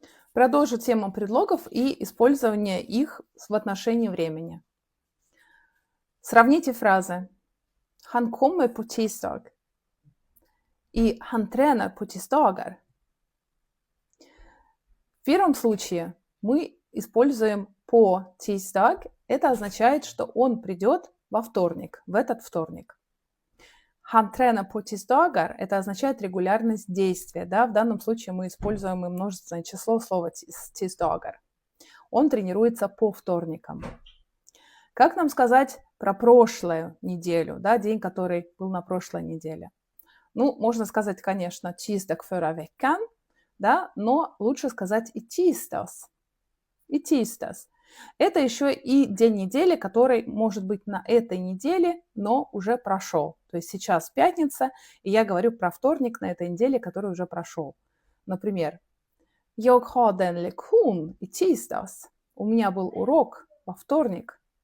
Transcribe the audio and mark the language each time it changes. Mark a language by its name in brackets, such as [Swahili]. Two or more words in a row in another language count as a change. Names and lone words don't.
[Russian] Продолжу тему предлогов и использование их в отношении времени. Сравните фразы [Swedish] «Han kommer på tisdag» [Russian] и [Swedish] «Han tränar på tisdagar». [Russian] В первом случае мы используем [Swedish] «på tisdag». [Russian] Это означает, что он придет во вторник, в этот вторник. [Swedish] Han tränar på tisdagar – [Russian] это означает регулярность действия. Да? В данном случае мы используем и множественное число слова tisdagar. Он тренируется по вторникам. Как нам сказать про прошлую неделю, да, день, который был на прошлой неделе? Ну, можно сказать, конечно, [Swedish] tisdag förra veckan, [Russian] да, но лучше сказать [Swedish] i tisdags. I tisdags. [Russian] Это еще и день недели, который может быть на этой неделе, но уже прошел. То есть сейчас пятница, и я говорю про вторник на этой неделе, который уже прошел. Например, [Swedish] Jag hade en lektion i tisdags. [Russian] У меня был урок во вторник.